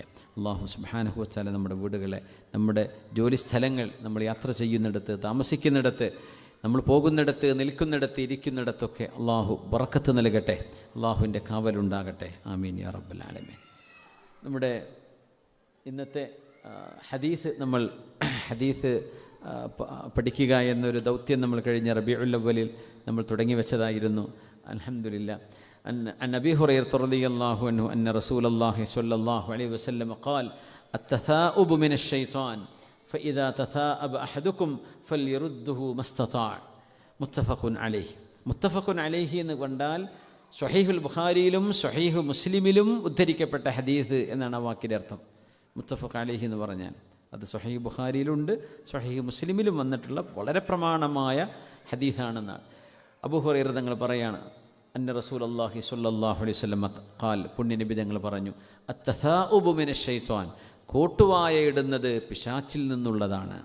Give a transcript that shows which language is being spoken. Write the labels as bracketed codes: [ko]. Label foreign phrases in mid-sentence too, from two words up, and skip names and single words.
[ar] الله سبحانه وتعالى [ml] നമ്മുടെ വീടുകളെ, നമ്മുടെ ജോലിസ്ഥലങ്ങൾ, നമ്മൾ യാത്ര ചെയ്യുന്നിടത്ത്, താമസിക്കുന്നിടത്ത്, നമ്മൾ പോകുന്നിടത്ത്, നിൽക്കുന്നിടത്ത്, ഇരിക്കുന്നിടത്തൊക്കെ അള്ളാഹു ബറക്കത്ത് നൽകട്ടെ. അള്ളാഹുവിൻ്റെ കാവലുണ്ടാകട്ടെ. [ar] آمين يا رب العالمين. [ml] നമ്മുടെ ഇന്നത്തെ ഹദീസ് പഠിക്കുക എന്നൊരു ദൗത്യം നമ്മൾ കഴിഞ്ഞ റബീഉൽ അവ്വലിൽ നമ്മൾ തുടങ്ങി വെച്ചതായിരുന്നു. അൽഹംദുലില്ലാഹ്. [ar] عن أبي هريرة رضي الله عنه أن رسول الله صلى الله عليه وسلم قال التثاؤب من الشيطان فإذا تثاءب أحدكم فليرده ما استطاع متفق عليه. متفق عليه [ml] എന്ന് കണ്ടാൽ സ്വഹീഹുൽ ബുഖാരിയിലും സ്വഹീഹു മുസ്ലിമിലും ഉദ്ധരിക്കപ്പെട്ട ഹദീസ് എന്നാണ് ആ വാക്കിൻ്റെ അർത്ഥം. [ar] متفق عليه [ml] എന്ന് പറഞ്ഞാൽ അത് സ്വഹീഹ് ബുഖാരിയിലുണ്ട്, സ്വഹീഹ് മുസ്ലിമിലും വന്നിട്ടുള്ള വളരെ പ്രമാണമായ ഹദീസാണെന്നാണ്. അബൂ ഹുറൈറ തങ്ങൾ പറയാണ്, [ar] أن رسول الله صلى الله عليه وسلم قال, [ml] പുണ്യനബി തങ്ങൾ പറഞ്ഞു, [ar] التثاؤب من الشيطان, [ml] കോട്ടുവായ ഇടുന്നത് പിശാച്ചിൽ നിന്നുള്ളതാണ്.